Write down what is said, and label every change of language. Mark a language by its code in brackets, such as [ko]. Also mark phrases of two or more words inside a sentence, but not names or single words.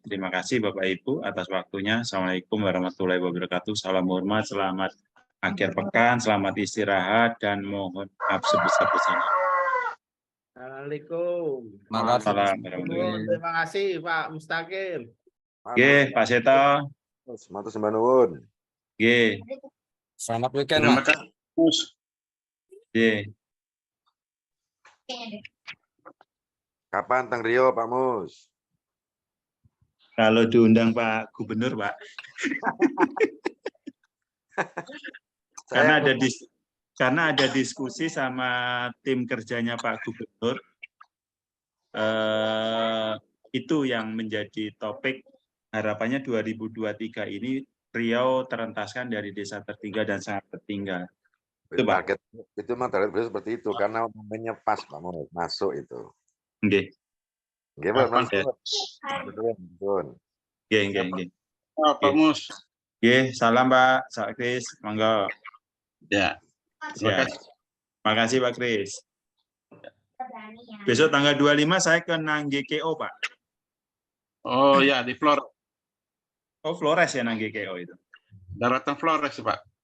[id] Terima kasih Bapak Ibu atas waktunya. [ar] السلام عليكم ورحمة الله وبركاته. [id] Salam hormat, selamat akhir pekan, selamat istirahat, dan mohon maaf sebesar-besarnya. Assalamualaikum. Terima kasih Pak Mustaqim. Oke, Pak Seto. [jv] Matur sembah nuwun. [id] Oke. Selamat weekend, Mas. Oke. Kapan Teng Rio, Pak Mus? Kalau diundang Pak Gubernur, Pak. Karena ada diskusi sama tim kerjanya Pak Gubernur. Itu yang menjadi topik, harapannya 2023 ini Riau terentaskan dari desa tertinggal dan sangat tertinggal. Itu target, itu memang target beliau seperti itu karena momennya pas Pak Mus masuk itu. Nggih. Nggih, Pak Mus. Nggih. Pak Mus. Nggih, salam Pak Kris, monggo. Ya. Makasih Pak Kris. Besok tanggal 25 saya ke nang GKO, Pak. Oh ya, di Flores. Oh, Flores ya nang GKO itu. Daratan Flores, Pak.